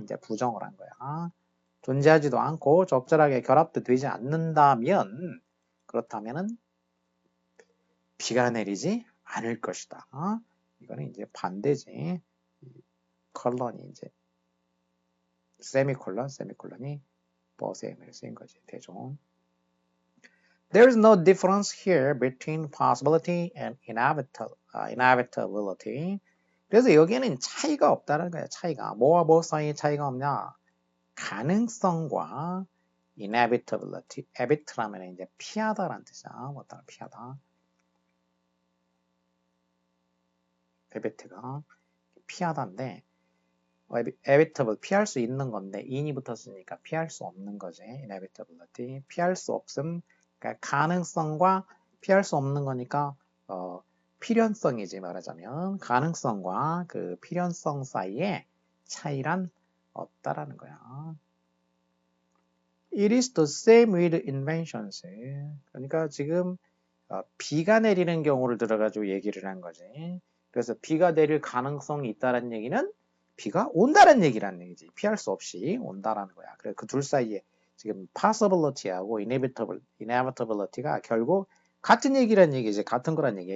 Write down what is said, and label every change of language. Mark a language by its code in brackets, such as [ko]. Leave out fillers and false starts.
[ko] 이제 부정을 한 거야. 존재하지도 않고 적절하게 결합도 되지 않는다면, 그렇다면은 비가 내리지 않을 것이다. 이거는 이제 반대지. 컬런이 이제 세미콜론이 버스에 쓰인 거지. 대종. [en] There is no difference here between possibility and inevitability. [ko] 그래서 여기에는 차이가 없다는 거야. 차이가. 뭐와 뭐 사이에 차이가 없냐? 가능성과 inevitability. evit라면 이제 피하다라는 뜻이야. 뭐다 피하다. evit가 피하다인데 inevitable 피할 수 있는 건데 in이 붙었으니까 피할 수 없는 거지. inevitability 피할 수 없음. 그러니까 가능성과 피할 수 없는 거니까 필연성이지 말하자면 가능성과 그 필연성 사이에 차이란 없다라는 거야. [en] It is the same with inventions. [ko] 그러니까 지금 비가 내리는 경우를 들어가지고 얘기를 한 거지. 그래서 비가 내릴 가능성이 있다는 얘기는 비가 온다는 얘기라는 얘기지. 피할 수 없이 온다라는 거야. 그래서 그 둘 사이에 지금 possibility하고 inevitability가 결국 같은 얘기란 얘기지. 같은 거란 얘기야.